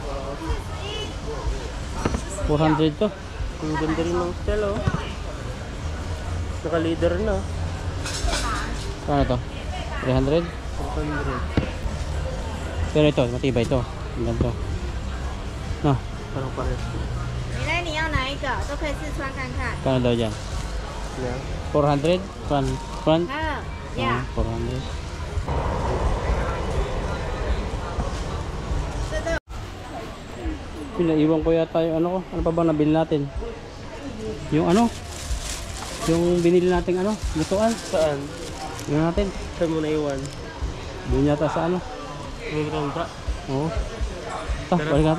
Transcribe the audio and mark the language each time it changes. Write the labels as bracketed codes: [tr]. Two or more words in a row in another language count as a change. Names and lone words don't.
[tl] 400 to. Ang ganda rin ng style oh. Naka-leader na. Ano to? 300? 400. Pero ito, matibay ito. Ang ganito. No, Parang pares. [zh] 你呢？你要哪一个？都可以试穿看看。 [tl] kano daw dyan? Yeah. 400? Front? [zh] 还有 Ah, 呀， [tl] 400. [zh] 这个 [tl] Pinaiwan ko yata yung ano ko. Ano pa ba nabili natin? Yung ano? Yung binili natin ano? Lutuan. Saan? Yung natin. Saan mo naiwan? Doon yata sa ano? May ronda. Oo. Balik natin.